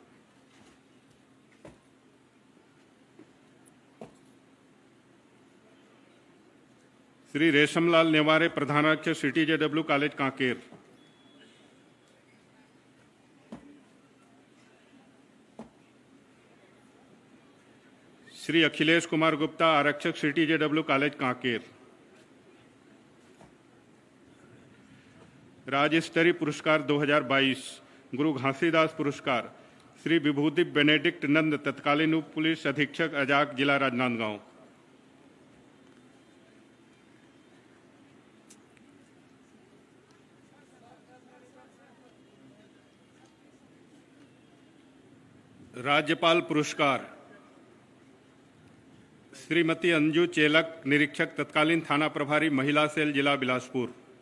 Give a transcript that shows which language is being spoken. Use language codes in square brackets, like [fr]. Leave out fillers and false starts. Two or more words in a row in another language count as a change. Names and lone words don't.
[hi] श्री रेशमलाल नेवारे, प्रधान आरक्षक, CTJW कॉलेज, कांकेर। श्री अखिलेश कुमार गुप्ता, आरक्षक, CTJW कॉलेज, कांकेर। राज्य स्तरीय पुरस्कार 2022 गुरु घासीदास पुरस्कार श्री विभूति बेनेडिक्ट नंद, तत्कालीन उप पुलिस अधीक्षक, अजाक, जिला राजनांदगांव। राज्यपाल पुरस्कार श्रीमती अंजू चेलक, निरीक्षक, तत्कालीन थाना प्रभारी, महिला सेल, जिला बिलासपुर।